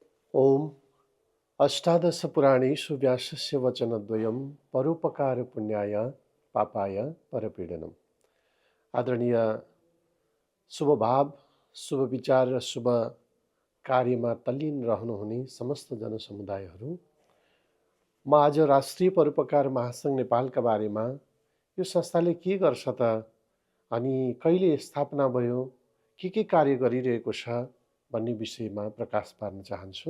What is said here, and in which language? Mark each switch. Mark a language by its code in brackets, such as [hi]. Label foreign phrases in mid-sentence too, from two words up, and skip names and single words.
[sa] ओम अष्टादश पुराणेषु व्यासस्य वचनद्वयं परोपकार पुण्याय पापाय परपीडनम्। [ne] आदरणीय शुभ भाव, शुभ विचार र शुभ कार्यमा तल्लीन रहनुहुने समस्त जनसमुदायहरू, म आज राष्ट्रिय परोपकार महासङ्घ नेपालका बारेमा यो संस्थाले के गर्छ त अनि कहिले स्थापना भयो, के कार्य गरिरहेको छ भन्ने विषयमा प्रकाश पार्न चाहन्छु।